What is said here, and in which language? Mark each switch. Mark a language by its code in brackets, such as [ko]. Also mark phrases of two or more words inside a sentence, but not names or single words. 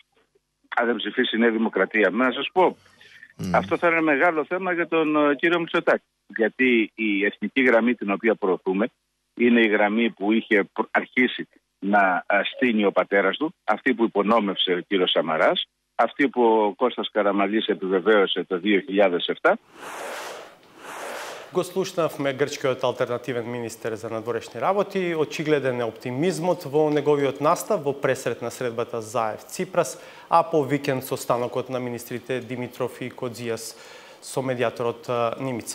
[el] Αν δεν ψηφίσει η Νέα Δημοκρατία, να σας πω, αυτό θα είναι μεγάλο θέμα για τον κύριο Μητσοτάκη. Γιατί η εθνική γραμμή την οποία προωθούμε είναι η γραμμή που είχε αρχίσει να στείνει ο πατέρας του, αυτή που υπονόμευσε ο κύριος Σαμαράς, αυτή που ο Κώστας Καραμαλής επιβεβαίωσε το 2007. [mk] Го слушнавме грчкиот алтернативен министер за надворешни работи. Очигледен е оптимизмот во неговиот настав во пресрет на средбата Заев-Ципрас, а по викенд со станокот на министрите Димитров и Кодзијас со медиаторот Нимиц.